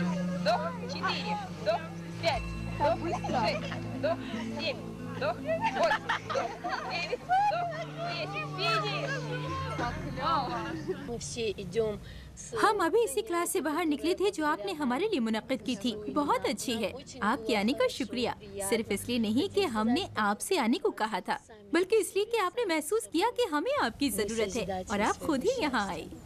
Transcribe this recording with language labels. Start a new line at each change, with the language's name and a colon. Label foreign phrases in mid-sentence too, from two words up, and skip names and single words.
Russian: вдох, 4, вдох, 5, вдох, 6, вдох, 7, вдох, 8, вдох, 9, вдох, 10, финиш!
Urdu: ہم ابھی اسی کلاس سے باہر نکلے تھے جو آپ نے ہمارے لیے منعقد کی تھی. بہت اچھی ہے۔ آپ کے آنے کا شکریہ. صرف اس لیے نہیں کہ ہم نے آپ سے آنے کو کہا تھا، بلکہ اس لیے کہ آپ نے محسوس کیا کہ ہمیں آپ کی ضرورت ہے اور آپ خود ہی یہاں آئے.